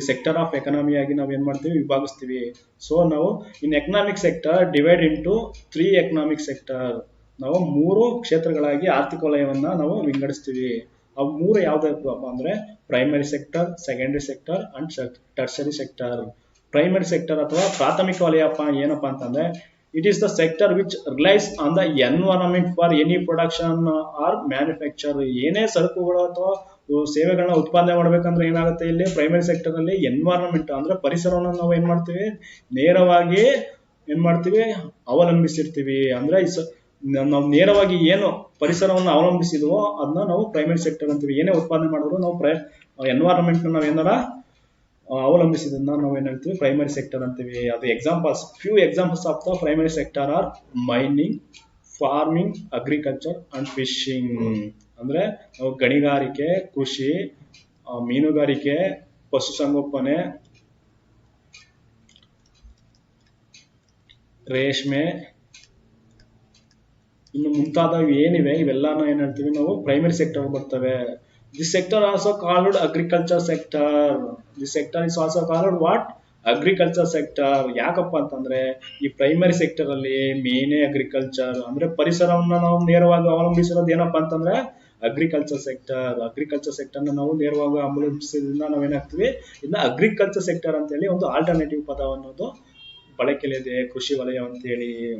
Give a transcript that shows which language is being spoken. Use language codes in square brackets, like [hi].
[en] sector of economy [kn] ಆಗಿ ನಾವು ಏನ್ ಮಾಡ್ತೀವಿ, ವಿಭಾಗಿಸ್ತೀವಿ. [en] So ನಾವು in economic sector divide into 3 economic sector. [kn] ನಾವು 3 ಕ್ಷೇತ್ರಗಳಾಗಿ ಆರ್ಥಿಕ ವಲಯವನ್ನ ನಾವು ವಿಂಗಡಿಸ್ತೀವಿ. ಅವು 3 ಯಾವ್ದಪ್ಪ ಅಂದ್ರೆ primary sector, secondary sector and tertiary sector. Primary sector ಅಥವಾ ಪ್ರಾಥಮಿಕ ವಲಯ ಏನಪ್ಪಾ ಅಂತಂದ್ರೆ, [en] it is the sector which relies on the environment for any production or manufacture. [kn] ಏನೇ ಸರಕುಗಳು ಅಥವಾ ಸೇವೆಗಳನ್ನ ಉತ್ಪಾದನೆ ಮಾಡ್ಬೇಕಂದ್ರೆ ಏನಾಗುತ್ತೆ, ಇಲ್ಲಿ ಪ್ರೈಮರಿ ಸೆಕ್ಟರ್ ಅಲ್ಲಿ ಎನ್ವೈರನ್ಮೆಂಟ್ ಅಂದ್ರೆ ಪರಿಸರವನ್ನು ನಾವು ಏನ್ ಮಾಡ್ತೀವಿ, ನೇರವಾಗಿ ಏನ್ ಮಾಡ್ತೀವಿ, ಅವಲಂಬಿಸಿರ್ತೀವಿ. ಅಂದ್ರೆ ನಾವು ನೇರವಾಗಿ ಏನು ಪರಿಸರವನ್ನು ಅವಲಂಬಿಸಿದ್ವೋ ಅದನ್ನ ನಾವು ಪ್ರೈಮರಿ ಸೆಕ್ಟರ್ ಅಂತೀವಿ. ಏನೇ ಉತ್ಪಾದನೆ ಮಾಡಿದ್ರು ನಾವು ಎನ್ವೈರನ್ಮೆಂಟ್ ನಾವು ಏನಾರ ಅವಲಂಬಿಸಿದನ್ನ ನಾವು ಏನ್ ಹೇಳ್ತೀವಿ, ಪ್ರೈಮರಿ ಸೆಕ್ಟರ್ ಅಂತೀವಿ. [en] ಅದು examples, few examples of the primary sector are mining, farming, agriculture and fishing. [kn] ಅಂದ್ರೆ ಗಣಿಗಾರಿಕೆ, ಕೃಷಿ, ಮೀನುಗಾರಿಕೆ, ಪಶುಸಂಗೋಪನೆ, ರೇಷ್ಮೆ, ಇನ್ನು ಮುಂತಾದವು ಏನಿವೆ ಇವೆಲ್ಲಾನು ಏನ್ ಹೇಳ್ತೀವಿ ನಾವು ಪ್ರೈಮರಿ ಸೆಕ್ಟರ್ ಬರ್ತವೆ. [en] This sector also called agriculture sector. This sector is also called what? Agriculture sector. [kn] ಯಾಕಪ್ಪ ಅಂತಂದ್ರೆ ಈ ಪ್ರೈಮರಿ ಸೆಕ್ಟರ್ ಅಲ್ಲಿ ಮೇನ್ ಅಗ್ರಿಕಲ್ಚರ್ ಅಂದ್ರೆ ಪರಿಸರವನ್ನ ನಾವು ನೇರವಾಗಿ ಅವಲಂಬಿಸಿರೋದು ಏನಪ್ಪಾ ಅಂತಂದ್ರೆ ಅಗ್ರಿಕಲ್ಚರ್ ಸೆಕ್ಟರ್. ಅಗ್ರಿಕಲ್ಚರ್ ಸೆಕ್ಟರ್ ನಾವು ನೇರವಾಗಿ ಅವಲಂಬಿಸಿದ್ರಿಂದ ನಾವೇನಾಗ್ತೀವಿ, ಇದನ್ನ ಅಗ್ರಿಕಲ್ಚರ್ ಸೆಕ್ಟರ್ ಅಂತ ಹೇಳಿ ಒಂದು ಆಲ್ಟರ್ನೇಟಿವ್ ಪದ ಅನ್ನೋದು ಬಳಕೆಯಲ್ಲಿದೆ, ಕೃಷಿ ವಲಯ ಅಂತ ಹೇಳಿ.